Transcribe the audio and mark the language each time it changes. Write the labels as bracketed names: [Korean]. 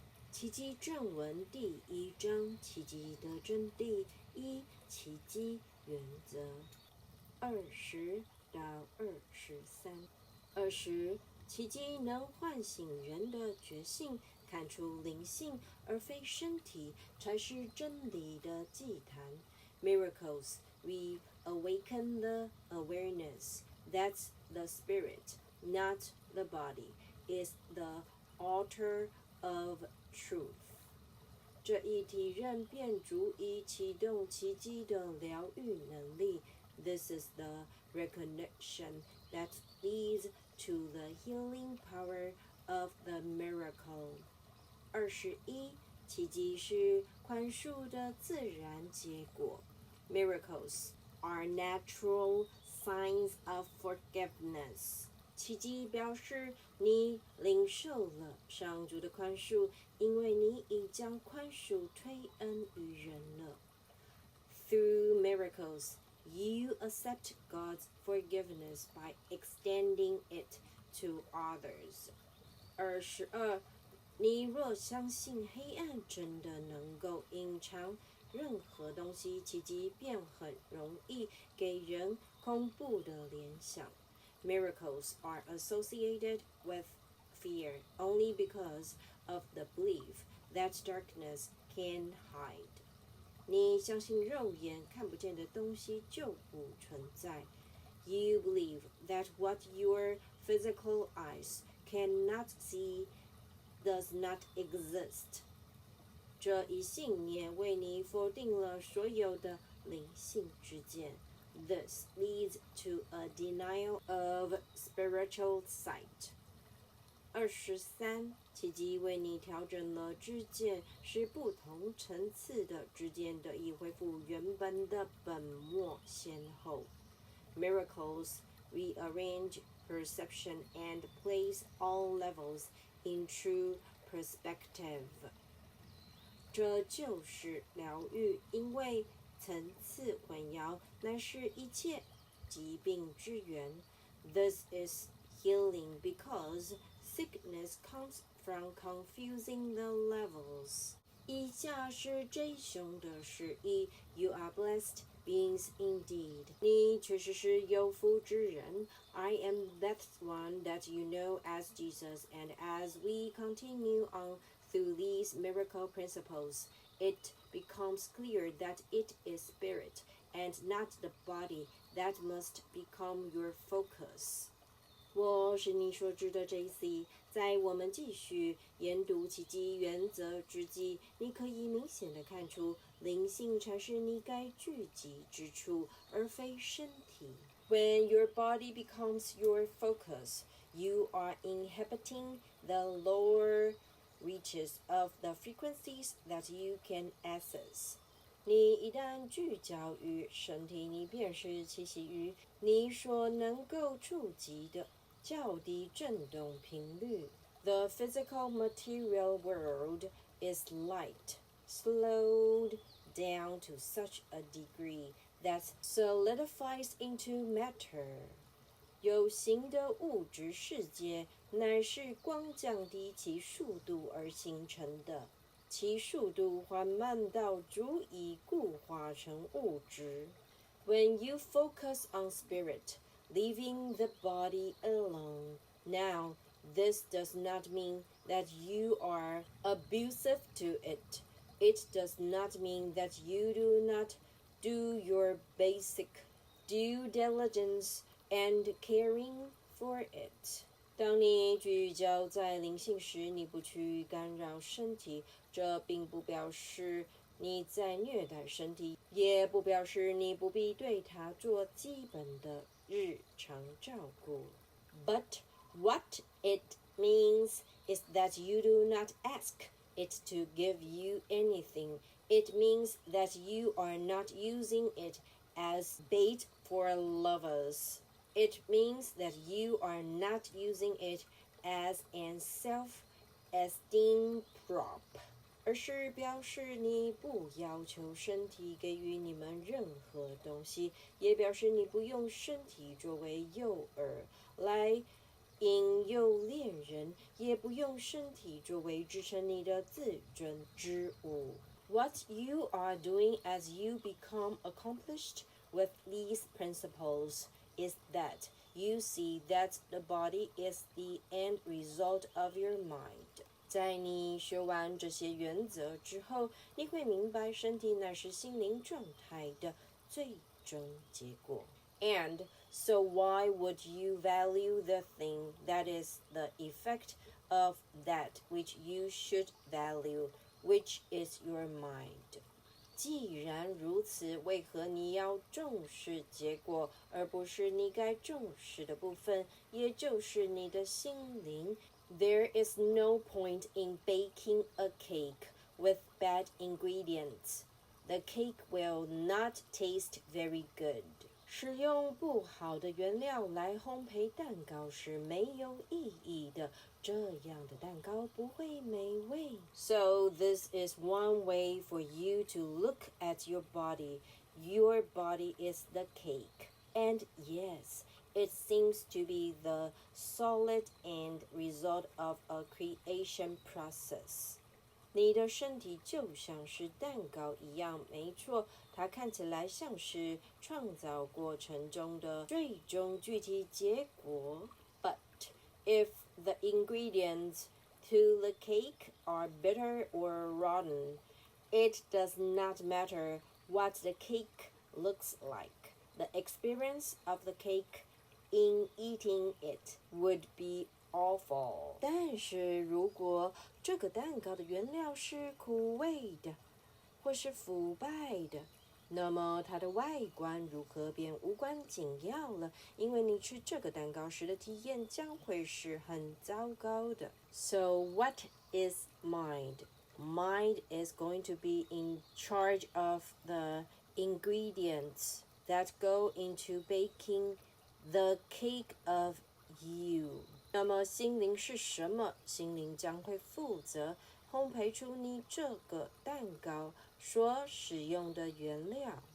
[Chinese] 奇迹正文第1章，奇迹的真谛1，奇迹原则20到23。 20，奇迹能唤醒人的觉性，看出灵性，而非身体，才是真理的祭坛。 [English] Miracles reawaken the awareness that the spirit, not the body, is the altar of truth. [Chinese] 这一体认便足以启动奇迹的疗愈能力。 [English] This is the recognition that leads to the healing power of the miracle. [Chinese] 21，奇迹是宽恕的自然结果。 [English] Miracles are natural signs of forgiveness. [Chinese] 奇迹表示你领受了上主的宽恕，因为你已将宽恕推恩于人了。 [English] Through miracles, you accept God's forgiveness by extending it to others. [Chinese] 22，你若相信黑暗真的能够隐藏任何东西，奇迹便很容易给人恐怖的联想。 [English] Miracles are associated with fear only because of the belief that darkness can hide. [Chinese] 你相信肉眼看不见的东西就不存在。 [English] You believe that what your physical eyes cannot see does not exist. [Chinese] 这一信念为你否定了所有的灵性之见。 [English] This leads to a denial of spiritual sight. [Chinese] 23，奇迹为你调整了知见，使不同层次的知见得以恢复原本的本末先后。 [English] Miracles rearrange perception and place all levels in true perspective. [Chinese] 这就是疗愈，因为层次混淆乃是一切疾病之源。 [English] This is healing because sickness comes from confusing the levels. [Chinese] 以下是 J 兄的释义 [English] You are blessed beings indeed. [Chinese] 你确实是有福之人 [English] I am that one that you know as Jesus, and as we continue on through these miracle principles, it becomes clear that it is spirit and not the body that must become your focus. [Chinese] 我是你所知的 JC， 在我们继续研读奇迹原则之际，你可以明显地看出，灵性才是你该聚集之处，而非身体。 [English] When your body becomes your focus, you are inhabiting the lower reaches of the frequencies that you can access. [Chinese] 你一旦聚焦于身体，你便是栖息于你所能够触及的较低振动频率。 [English] The physical material world is light, slowed down to such a degree that solidifies into matter. [Chinese] 有形的物质世界乃是光降低其速度而形成的，其速度缓慢到足以固化成物质。 [English] When you focus on spirit, leaving the body alone. Now, this does not mean that you are abusive to it. It does not mean that you do not do your basic due diligence and caring for it. [Chinese] 当你聚焦在灵性时，你不去干扰身体，这并不表示你在虐待身体，也不表示你不必对它做基本的日常照顾。 [English] But what it means is that you do not ask it to give you anything. It means that you are not using it as bait for lovers. It means that you are not using it as an self-esteem prop. [Chinese] 而是表示你不要求身体给予你们任何东西，也表示你不用身体作为诱饵来引诱恋人，也不用身体作为支撑你的自尊之物。 [English] What you are doing as you become accomplished with these principles is that you see that the body is the end result of your mind. [Chinese] 在你学完这些原则之后，你会明白身体乃是心灵状态的最终结果。 [English] And so why would you value the thing that is the effect of that which you should value, which is your mind? [Chinese] 既然如此，为何你要重视结果，而不是你该重视的部分，也就是你的心灵？ [English] There is no point in baking a cake with bad ingredients. The cake will not taste very good. [Chinese] 使用不好的原料来烘焙蛋糕是没有意义的，这样的蛋糕不会美味。 [English] So this is one way for you to look at your body. Your body is the cake. And yes,It seems to be the solid end result of a creation process. [Chinese] 你的身体就像是蛋糕一样，没错，它看起来像是创造过程中的最终具体结果。 [English] But if the ingredients to the cake are bitter or rotten, it does not matter what the cake looks like. The experience of the cake,In eating it would be awful. [Chinese] 但是如果这个蛋糕的原料是苦味的，或是腐败的，那么它的外观如何便无关紧要了，因为你吃这个蛋糕时的体验将会是很糟糕的。 [English] So what is mind? Mind is going to be in charge of the ingredients that go into baking,The cake of you. [Chinese] 那么心灵是什么？心灵将会负责烘焙出你这个蛋糕所使用的原料。